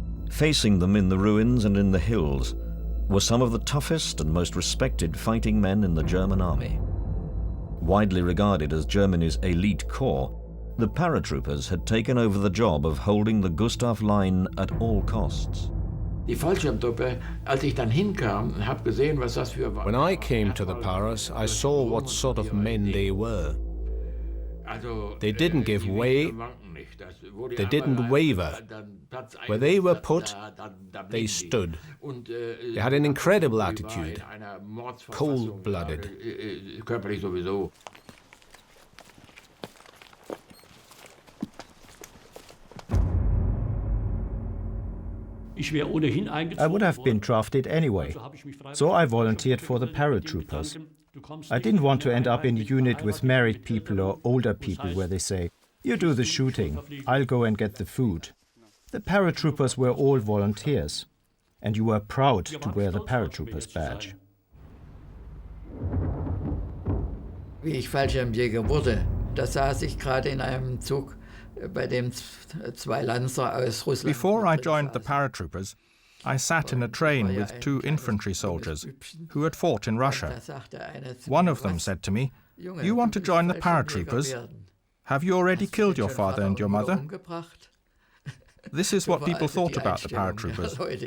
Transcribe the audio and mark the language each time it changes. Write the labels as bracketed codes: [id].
[en] Facing them in the ruins and in the hills were some of the toughest and most respected fighting men in the German army. Widely regarded as Germany's elite corps, the paratroopers had taken over the job of holding the Gustav line at all costs. [de] Die Fallschirmtruppe, als ich dann hinkam und habe gesehen, was das für war. [en] When I came to the Paras, I saw what sort of men they were. They didn't give way, they didn't waver. Where they were put, they stood. They had an incredible attitude, cold-blooded. [de] Körperlich sowieso. [en] I would have been drafted anyway, so I volunteered for the paratroopers. I didn't want to end up in a unit with married people or older people where they say, "You do the shooting, I'll go and get the food." The paratroopers were all volunteers, and you were proud to wear the paratroopers badge. [de] Wie ich Fallschirmjäger wurde, da saß ich gerade in einem Zug, bei dem zwei Lanzer aus Russland. [en] Before I joined the paratroopers, I sat in a train with 2 infantry soldiers who had fought in Russia. One of them said to me, "You want to join the paratroopers? Have you already killed your father and your mother?" This is what people thought about the paratroopers.